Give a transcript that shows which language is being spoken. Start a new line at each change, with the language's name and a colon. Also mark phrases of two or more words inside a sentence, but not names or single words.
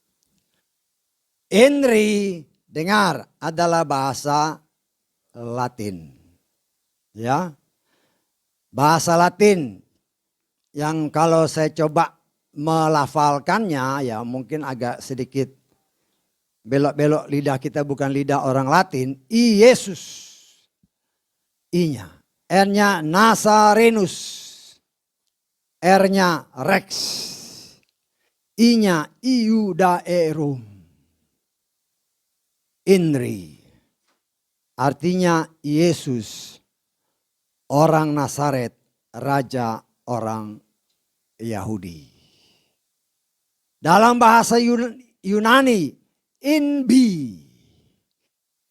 Indonesian: INRI, dengar, adalah bahasa Latin. Ya. Bahasa Latin. Yang kalau saya coba melafalkannya ya mungkin agak sedikit belok-belok lidah kita bukan lidah orang Latin. Yesus. I-nya. R-nya Nazarenus. R-nya Rex. I-nya Iudaerum. INRI. Artinya Yesus. Orang Nazaret. Raja orang Yahudi. Dalam bahasa Yunani, INBI.